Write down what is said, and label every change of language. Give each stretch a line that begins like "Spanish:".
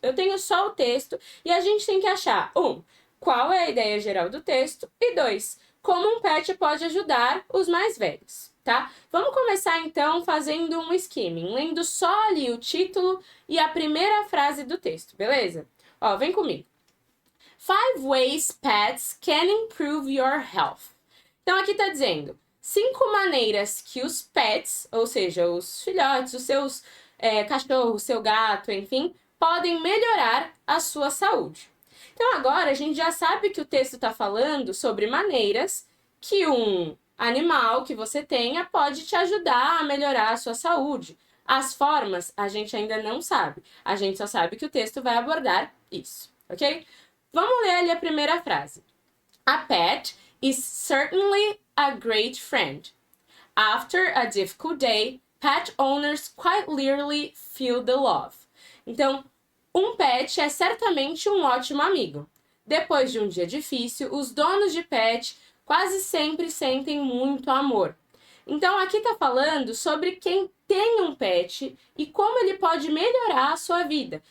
Portuguese: Eu tenho só o texto e a gente tem que achar, qual é a ideia geral do texto, e 2, como um pet pode ajudar os mais velhos, tá? Vamos começar então fazendo um skimming, lendo só ali o título e a primeira frase do texto, beleza? Ó, vem comigo.
English: 5 ways pets can improve your health.
Portuguese: Então aqui tá dizendo 5 maneiras que os pets, ou seja, os filhotes, os seus cachorro, seu gato, enfim, podem melhorar a sua saúde. Então agora a gente já sabe que o texto está falando sobre maneiras que um animal que você tenha pode te ajudar a melhorar a sua saúde. As formas a gente ainda não sabe, a gente só sabe que o texto vai abordar isso, ok? Vamos ler ali a primeira frase.
English: A pet is certainly a great friend. After a difficult day, pet owners quite literally feel the love.
Portuguese: Então, um pet é certamente um ótimo amigo. Depois de um dia difícil, os donos de pet quase sempre sentem muito amor. Então, aqui está falando sobre quem tem um pet e como ele pode melhorar a sua vida.